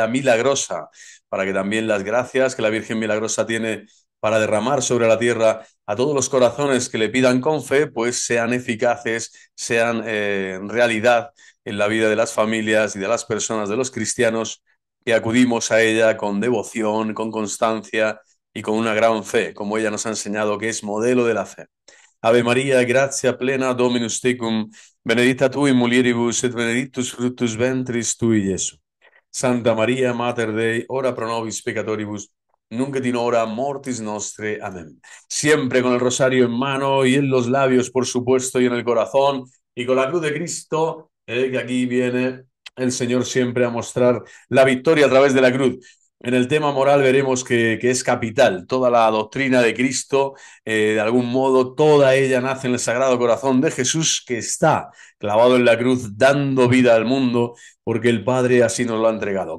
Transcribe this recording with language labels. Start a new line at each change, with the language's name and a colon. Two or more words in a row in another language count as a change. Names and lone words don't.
Spanish: milagrosa, para que también las gracias que la Virgen Milagrosa tiene para derramar sobre la tierra a todos los corazones que le pidan con fe, pues sean eficaces, sean realidad en la vida de las familias y de las personas, de los cristianos, que acudimos a ella con devoción, con constancia y con una gran fe, como ella nos ha enseñado que es modelo de la fe.
Latin: Ave Maria, gratia plena, Dominus tecum, benedicta tu in mulieribus et benedictus fructus ventris tui, Iesu. Santa Maria, Mater Dei, ora pro nobis peccatoribus, nunc et in hora mortis nostre.
Spanish: Amén. Siempre con el rosario en mano y en los labios, por supuesto, y en el corazón, y con la cruz de Cristo, que aquí viene el Señor siempre a mostrar la victoria a través de la cruz. En el tema moral veremos que es capital toda la doctrina de Cristo, de algún modo toda ella nace en el Sagrado Corazón de Jesús, que está clavado en la cruz dando vida al mundo, porque el Padre así nos lo ha entregado.